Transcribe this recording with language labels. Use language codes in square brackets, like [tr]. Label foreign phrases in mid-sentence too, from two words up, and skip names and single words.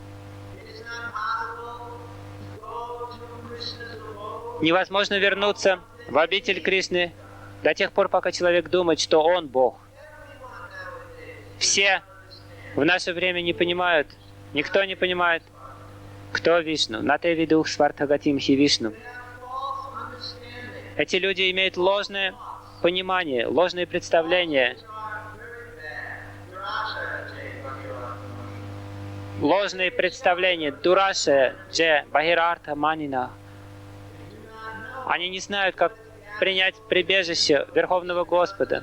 [ru] Невозможно вернуться в обитель Кришны до тех пор, пока человек думает, что он Бог. Все в наше время не понимают, никто не понимает, кто Вишну. [sa] न ते विदुः स्वार्थगतिं हि विष्णुम्. [ru] Эти люди имеют ложное понимание, ложные представления. Ложные представления. [sa] दुराशया ये बहिरर्थ मानिनः. [ru] Они не знают, как принять прибежище Верховного Господа.